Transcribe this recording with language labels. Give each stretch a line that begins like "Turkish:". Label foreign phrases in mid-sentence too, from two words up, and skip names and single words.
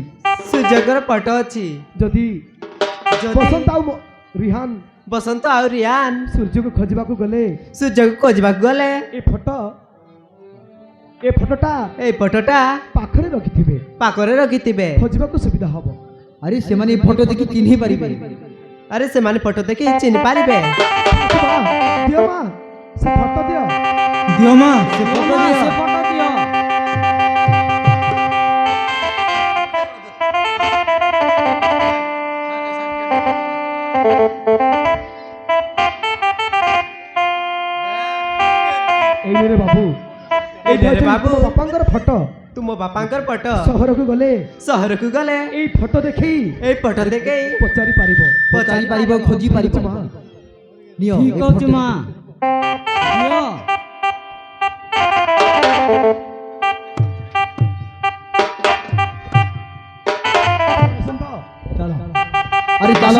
Odia: ସୂର୍ଯ୍ୟଙ୍କର ଫଟୋ ଅଛି। ଯଦି ବସନ୍ତ ଆଉ ରିହାନ ବସନ୍ତ ଆଉ ରିୟାନ ସୂର୍ଯ୍ୟକୁ ଖୋଜିବାକୁ ଗଲେ, ସୂର୍ଯ୍ୟକୁ ଖୋଜିବାକୁ ଗଲେ ଏ ଫଟୋଟା ଏଇ ଫଟୋଟା ପାଖରେ ରଖିଥିବେ, ପାଖରେ ରଖିଥିବେ, ଖୋଜିବାକୁ ସୁବିଧା ହବ। ଆରେ ସେମାନେ ଫଟୋ ଦେଖି ଚିହ୍ନି ପାରିବେ। ଆରେ ସେମାନେ ଫଟୋ ଦେଖି ଚିହ୍ନି ପାରିବେ। ଦିଅ ମା, ସେ ଫଟୋ ଦିଅ। ଦିଅ ମା ସେ ମା, ফটো ସେ দিও। ଫଟୋ ଦିଅ। ଏଇରେ ବାବୁ, ଏଇରେ ବାବୁ, ବାପାଙ୍କର ଫଟୋ। ତୁମ ବାପାଙ୍କର ଫଟୋ ସହରକୁ ଗଲେ ଏଇ ଫଟୋ ଦେଖି ଏଇ ଫଟୋ ଦେଖି ପଚାରି ପାରିବ, ପଚାରି ପାରିବ, ଖୋଜି ପାରିବ। মা নিও ঠিক এই ଅଛି ফটো। ମା, ଦିଅ। ବସନ୍ତ, ଚାଲ ଆରେ ଚାଲ